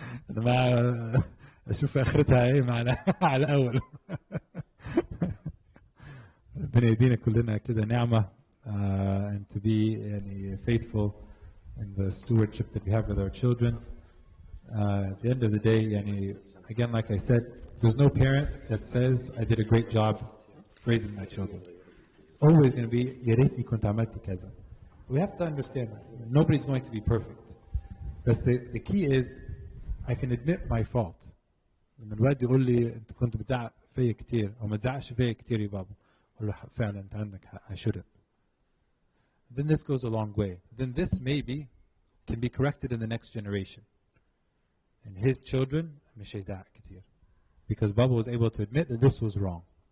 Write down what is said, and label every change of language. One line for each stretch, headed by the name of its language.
Arabic: أنا ما أشوف آخرتها إيه معنا على الأول. ربنا يدينا كلنا كده نعمة
English: and to be faithful in the stewardship that we have with our children. At the end of the day, again, like I said, there's no parent that says, I did a great job raising my children. Always going to be,
Arabic: يا ريتني كنت عملت كذا.
English: We have to understand that. Nobody's going to be perfect. But the key is, I can admit my fault.
Arabic: لما الوالد يقول لي أنت كنت بتزعق فيا كتير أو ما تزعقش فيا كتير يا بابا. أقول له فعلا أنت عندك حق.
English: I shouldn't. Then this goes a long way. Then this maybe can be corrected in the next generation. And his children,
Arabic: مش هيزعق كتير.
English: Because Baba was able to admit that this was wrong.